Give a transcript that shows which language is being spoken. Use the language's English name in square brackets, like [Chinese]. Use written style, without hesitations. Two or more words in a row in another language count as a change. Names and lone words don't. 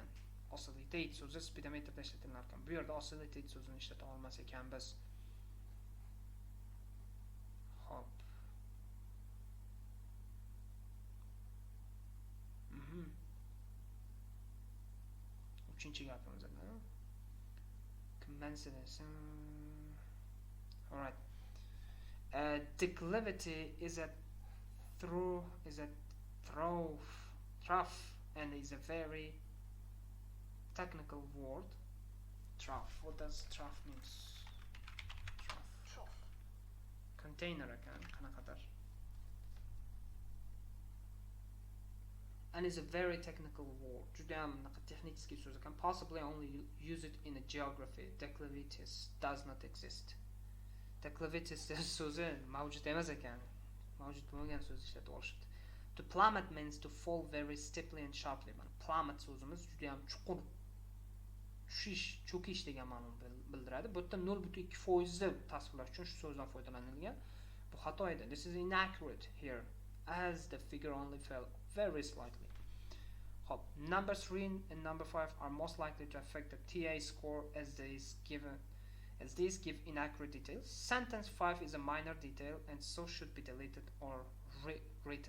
[Uzbek] Oscillated so'zi speedometerda ishlatilar ekan. Bu yerda oscillated so'zini ishlata olmas ekanmiz. Hop. Uchinchi gapimiz edi. [English] Commensation. All right. Declivity is a trough and is a very technical word. Trough. What does trough means? Trough. [Uzbek] Container ekan, qanaqadir. [English] And is a very technical word. [Uzbek] Judayam texnik so'z ekan. [English] Possibly only use it in a geography. Declivities does not exist. [Uzbek] Declivities so'zi mavjud emas ekan. Mavjud bo'lmagan so'z ishlatib olishdi. [English] To plummet means to fall very steeply and sharply. [Uzbek] Plummet so'zimiz judayam chuqur tushish, cho'kish degan ma'noni bildiradi. Bu yerda 0.2% tasvirlash uchun shu so'zdan foydalanilgan. Bu xato edi. [English] This is inaccurate here as the figure only fell very slightly. [Uzbek] Hop. [English] Number 3 and number 5 are most likely to affect the TA score as these give inaccurate details. Sentence 5 is a minor detail and so should be deleted or rewritten.